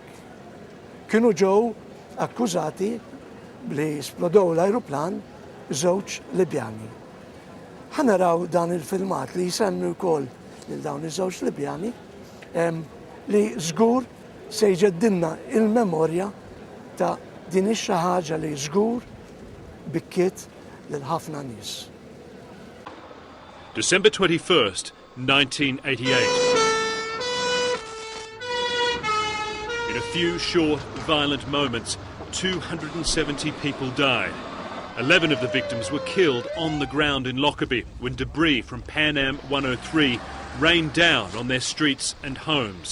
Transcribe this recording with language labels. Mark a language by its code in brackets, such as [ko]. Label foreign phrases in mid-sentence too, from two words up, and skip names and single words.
[mt] Kienu ġew akkużati li splodew l-ajruplan żewġ Libjani. Ħanaraw dan il-filmat li jsemmi wkoll lil dawn iż-żewġ Libjani li żgur se jġeddilna il-memorja ta' din xi ħaġa li żgur bikkiet lil ħafna nies. [en] December 21st, 1988. In a few short, violent moments, 270 people died. 11 of the victims were killed on the ground in Lockerbie when debris from Pan Am 103 rained down on their streets and homes.